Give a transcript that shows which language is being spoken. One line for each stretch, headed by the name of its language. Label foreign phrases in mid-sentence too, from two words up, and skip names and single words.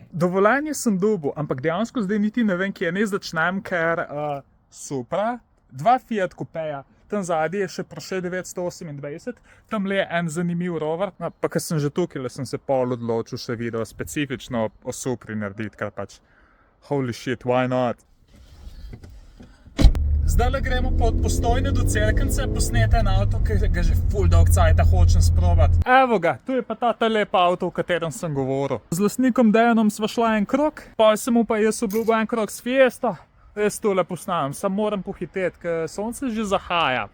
Slovenian: Dovoljenje sem dobil, ampak dejansko zdaj niti ne vem, kje naj začnem, ker Supra, 2 Fiat Coupeja, tam zadnji je še Porsche 928, tam le je en zanimiv rover, pa ker sem že tukaj, sem se pol odločil še video specifično o Supri narediti, ker pač
English: holy shit, why not?
Slovenian: Zdaj gremo pa od Postojne do Cerknice posneti en avto, ki ga že ful dolg cajta hočem sprobati. Evo ga, tu je pa ta lep avto, o katerem sem govoril. Z lastnikom Dejanom sva šla en krog, pa sem mu pa jaz obljubil en krog s Fiesta. Jaz tole posnamem, sam moram pohiteti, ker sonce že zahaja.